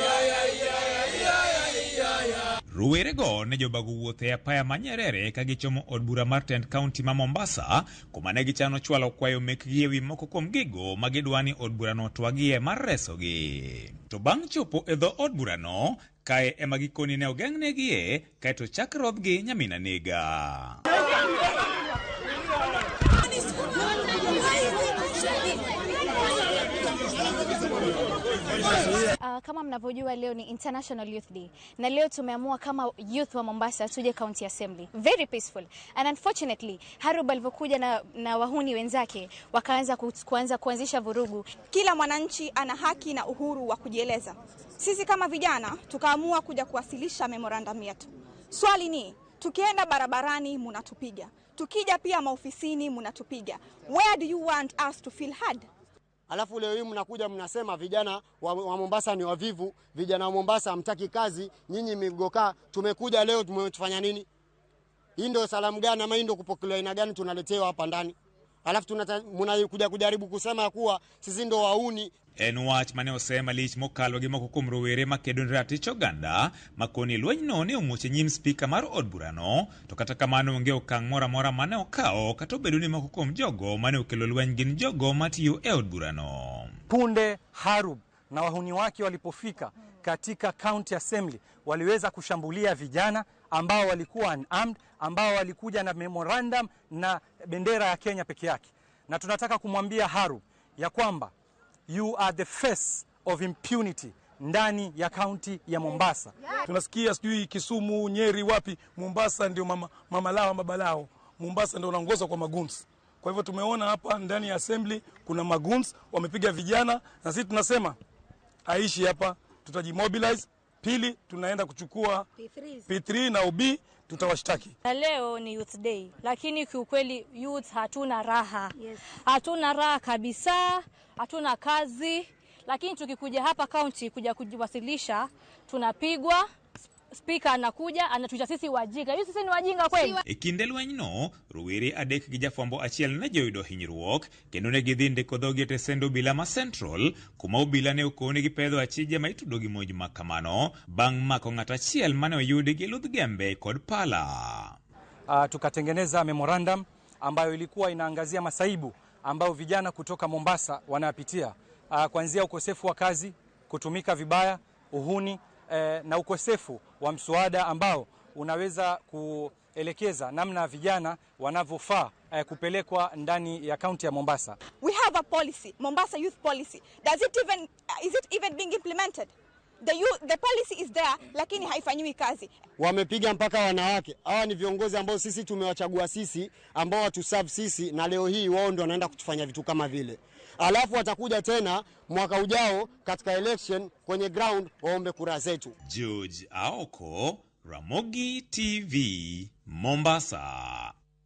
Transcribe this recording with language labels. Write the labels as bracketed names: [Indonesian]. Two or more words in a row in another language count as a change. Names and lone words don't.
[Luo (Kenya and Tanzania)] Rowerego ne jobago wuothe e apaya ma Nyerere ka gichomo od bura mar tend kaunti ma Mombasa kuma ne gichano chwalo kwayo mekgi ewi moko kuom gigo ma gidwani od burano twagie mar resogi. To bang' chopo e dho od burano, kae ema gikoni ne ogeng'negie kaeto chak rodhgi nyamina nega. [Swahili] Kama mnavyojua leo ni International Youth Day na leo tumeamua kama youth wa Mombasa tuje County Assembly. [English] Very peaceful. And unfortunately, [Swahili] Harub alivyokuja na wahuni wenzake wakaanza kuanzisha vurugu. Kila mwananchi ana haki na uhuru wa kujieleza. Sisi kama vijana tukaamua kuja kuwasilisha memorandum yetu. Swali ni, tukienda barabarani mnatupiga. Tukija pia maofisini mnatupiga. [English] Where do you want us to feel heard? [Swahili] Alafu leo hii mnakuja mnasema vijana wa Mombasa ni wavivu, vijana wa Mombasa hamtaki kazi, nyinyi migoka. Tumekuja leo tumetufanya nini? Hii ndio salamu gani ama hii ndio kupokelewa aina gani tunaletewa hapa ndani? Alafu mnakuja kujaribu kusema kuwa sisi ndio wauni. [Luo (Kenya and Tanzania)] En wach mane osema lich mokalo gi moko kuom rowere makedo ne ratich oganda makoni lwenyno ne omuoche nyim spika mar od burano, to kata kamano onge okang' moro amora mane okawo kata obedo ni moko kuom jogo mane okelo lweny gin jogo matiyo e od burano. [Swahili] Punde Harub na wahuni wake walipofika katika County Assembly waliweza kushambulia vijana ambao walikuwa unarmed, ambao walikuja na memorandum na bendera ya Kenya peke yake. Na tunataka kumwambia Harub ya kwamba [English] you are the face of impunity [Swahili] ndani ya kaunti ya Mombasa. Tunasikia sijui Kisumu, Nyeri, wapi, Mombasa ndio mama lao baba lao. Mombasa ndio wanaongoza kwa maguns. Kwa hivyo tumeona hapa ndani ya assembly kuna maguns wamepiga vijana na sisi tunasema aishi hapa, tutajimobilize. Pili tunaenda kuchukua P3 na OB, tutawashtaki. Na leo ni Youth Day, lakini kiukweli youth hatuna raha. Hatuna raha kabisa, hatuna kazi, lakini tukikuja hapa county kuja kujiwasilisha tunapigwa. Speaker anakuja anatuita sisi wajinga. Hiyo sisi ni wajinga kweli? [Luo (Kenya and Tanzania)] E kinde lwenyno, rowere adek gi jafwambo achiel ne joyudo hinyruok kendo ne gidhi ndiko dhogi e sendo obila ma Central kuma obila ne okone gi pedho achije ma itudo gi monj ma kamano bang' mako ng'at achiel mane oyudi gi ludh gembe kod pala. [Swahili] Tukatengeneza memorandum ambayo ilikuwa inaangazia masaibu ambayo vijana kutoka Mombasa wanapitia, kuanzia ukosefu wa kazi, kutumika vibaya, uhuni na ukosefu wa mswada ambao unaweza kuelekeza namna vijana wanavyofaa kupelekwa ndani ya kaunti ya Mombasa. [English] We have a policy, Mombasa Youth Policy. Is it even being implemented? The policy is there, [Swahili] lakini haifanyiwi kazi. Wamepiga mpaka wanawake. Hawa ni viongozi ambao sisi tumewachagua sisi, ambao watuserve sisi, na leo hii wao ndio wanaenda kutufanya vitu kama vile. Alafu watakuja tena mwaka ujao katika election kwenye ground waombe kura zetu. George Aoko, Ramogi TV, Mombasa.